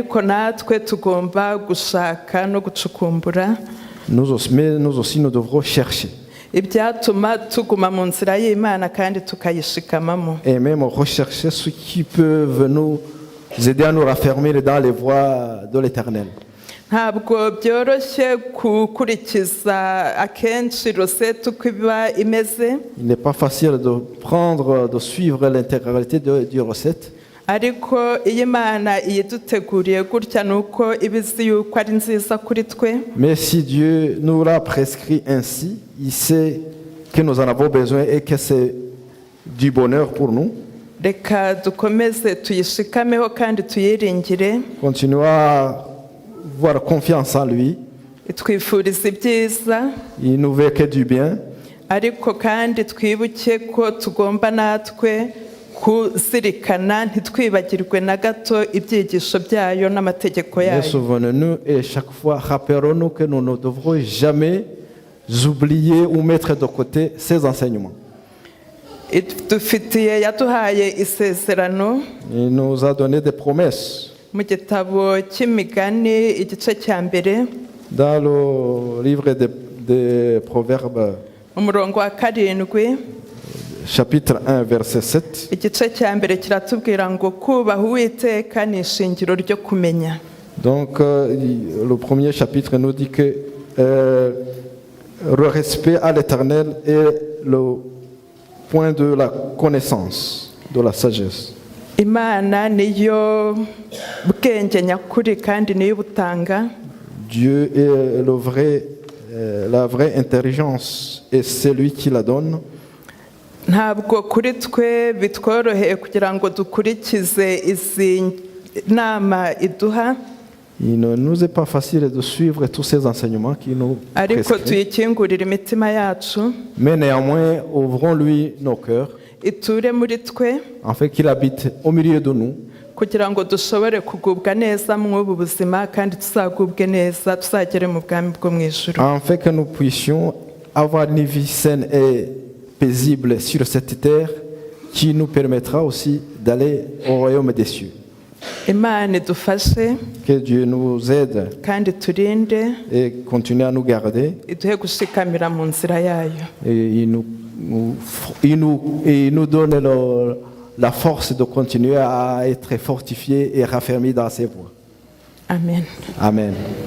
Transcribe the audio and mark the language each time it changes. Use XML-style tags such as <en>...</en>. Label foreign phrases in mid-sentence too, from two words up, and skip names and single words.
<rw>ariko natwe tugomba gushaka no gucukumbura</rw> <fr>mais nous aussi nous devrons chercher.</fr> <rw>ibyatuma tuguma mu nzira y'Imana kandi tukayishikamamo.</rw> <fr>Et même rechercher ce qui peut nous aider à nous raffermir dans les voies de l'Éternel.</fr> <rw>Ntabwo byoroshye gukurikiza akenshi rosette uko iba imeze,</rw> <fr>Il n'est pas facile de suivre l'intégralité du recette.</fr> <rw>ariko iyo Imana iyiduteguriye gutya nuko iba izi yuko ari nziza kuri twe.</rw> <fr>Mais si Dieu nous l'a prescrit ainsi, il sait que nous en avons besoin et que c'est du bonheur pour nous.</fr> <rw>Reka dukomeze tuyishikameho kandi tuyiringire,</rw> <fr>Continuons à avoir confiance en lui.</fr> <rw>twifuriza ibyiza,</rw> <fr>Il nous veut que du bien.</fr> <rw>ariko kandi twibuke ko tugomba natwe kuzirikana ntitwibagirwe na gato ibyigisho byayo n'amategeko</rw> <fr>Mais</fr> <rw>yayo.</rw> <fr>souvenons-nous et chaque fois rappelons-nous que nous ne devrons jamais oublier ou mettre de côté ces enseignements.</fr> <rw>Dufitiye yaduhaye isezerano</rw> <fr>Il nous a donné des promesses.</fr> <rw>mu gitabo cy'imigani igice cya mbere</rw> <fr>Dans le livre des Proverbes,</fr> <rw>umurongo wa karindwi,</rw> <fr>chapitre 1, verset 7,</fr> <rw>igice cya mbere kiratubwira ngo kubaha Uwiteka ni ishingiro ryo kumenya.</rw> <fr>donc le premier chapitre nous dit que le respect à l'Éternel est le point de la connaissance, de la sagesse.</fr> <rw>Imana niyo bwenge nyakuri kandi niyo butanga.</rw> <fr>Dieu est la vraie intelligence et c'est lui qui la donne.</fr> <rw>Ntabwo kuri twe bitworoheye kugira ngo dukurikize izi nama iduha,</rw> <fr>Il ne nous est pas facile de suivre tous ces enseignements qui nous</fr> <rw>ariko</rw> <fr>prescrivent.</fr> <rw>tuyikingurire imitima yacu,</rw> <fr>Mais néanmoins, ouvrons-lui nos cœurs,</fr> <rw>iture muri twe,</rw> <fr>afin qu'il habite au milieu de nous,</fr> <rw>kugira ngo dushobore kugubwa neza muri ubu buzima kandi tuzagubwe neza tuzagere mu bwami bwo mu ijuru.</rw> <fr>afin que nous puissions avoir une vie saine et paisible sur cette terre, qui nous permettra aussi d'aller au royaume des cieux.</fr> <rw>Imana idufashe</rw> <fr>Que Dieu nous aide</fr> <rw>kandi turinde,</rw> <fr>et continue à nous garder.</fr> <rw>iduhe gushikamira mu nzira yayo.</rw> <fr>Et il nous donne la force de continuer à être fortifiés et raffermis dans ses voies. Amen. Amen.</fr>